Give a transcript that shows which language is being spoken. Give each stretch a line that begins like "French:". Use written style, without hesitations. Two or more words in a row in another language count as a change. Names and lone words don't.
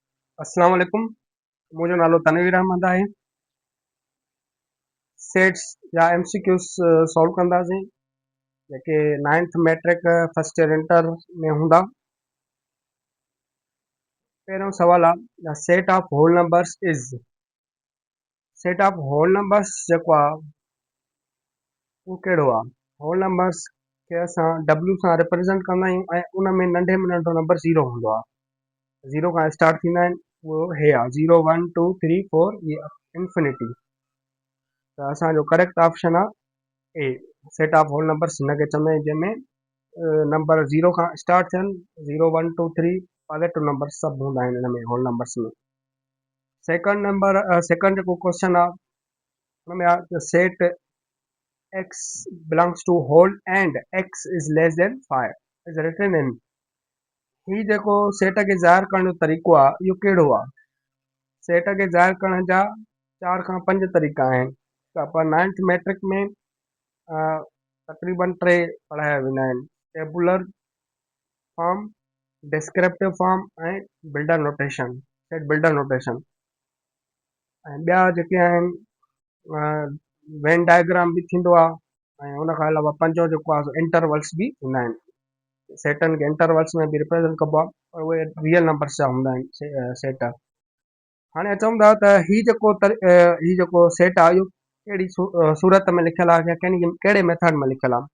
Arabic: السلام عليكم.
Sindhi: मुंहिंजो नालो तनवीर अहमद आहे। सेट्स या MCQs सॉल्व कंदासीं जेके 9th मैट्रिक
English: first year inter
Sindhi: में हूंदा। पहिरियों सवाल आहे
English: the set of whole numbers is. set of whole numbers
Sindhi: जेको आहे उहो कहिड़ो आहे?
English: whole numbers
Sindhi: खे असां W सां रिप्रेज़ेंट कंदा आहियूं ऐं उन में नंढे में नंढो नंबर ज़ीरो हूंदो आहे। ज़ीरो खां स्टार्ट थींदा आहिनि, उहो हे आहे 0 1 2 3 4 इहे इंफिनिटी। त असांजो
English: correct option
Sindhi: आहे ए।
English: set of whole numbers
Sindhi: हिनखे चवंदा आहियूं जंहिंमें नंबर ज़ीरो खां स्टार्ट थियनि, 0 1 2 3
English: positive number
Sindhi: सभु हूंदा आहिनि हिन में
English: whole numbers
Sindhi: में।
English: second
Sindhi: जेको क्वेश्चन आहे हुन में आहे
English: set x belongs to whole and x is less than 5 is written in.
Sindhi: ही जेको सेट खे ज़ाहिर करण जो तरीक़ो आहे इहो कहिड़ो आहे? सेट खे ज़ाहिर करण जा 4 खां 5 तरीक़ा आहिनि। त पर 9th मैट्रिक में तक़रीबन 3 पढ़ाया वेंदा आहिनि:
English: tabular form, descriptive form ऐं builder notation, set builder notation.
Sindhi: ऐं ॿिया जेके आहिनि
English: Venn diagram
Sindhi: बि थींदो आहे ऐं उन खां अलावा पंजो जेको आहे इंटरवल्स बि थींदा आहिनि। सेटनि खे इंटरवल्स में बि रिप्रेज़ेंट कबो आहे पर उहे
English: real numbers
Sindhi: जा हूंदा आहिनि सेट। हाणे चऊं था त ही जेको सेट आहे इहो कहिड़ी सूरत में लिखियलु आहे या कहिड़े मेथड में लिखियलु आहे?